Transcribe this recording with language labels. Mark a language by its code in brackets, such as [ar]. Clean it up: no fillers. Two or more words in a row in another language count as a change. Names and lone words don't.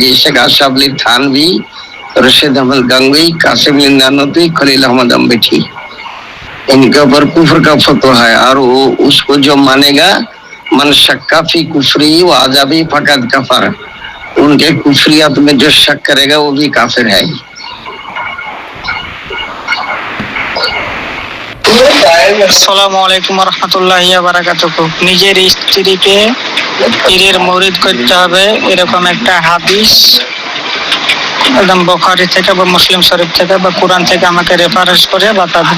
[ur] جیسے کہ اشرف علی تھانوی, رشید احمد گنگوئی, قاسم علی نانوتوی, خلیل احمد امبیٹھی, ان کے اوپر کفر کا فتویٰ ہے. اور وہ اس کو جو مانے گا [ar] من شکا فی کفری و عذابی [ur] فقط کفر, ان کے کفریات میں جو شک کرے گا وہ بھی کافر ہے. [ar] السلام عليكم رحمة الله و بركاته. [bn] নিজের স্ত্রীকে পীরের মুরিদ করতে হবে এরকম একটা হাদিস একদম বুখারী থেকে বা মুসলিম শরীফ থেকে বা কোরআন থেকে আমাকে রেফারেন্স করে বাতাবেন.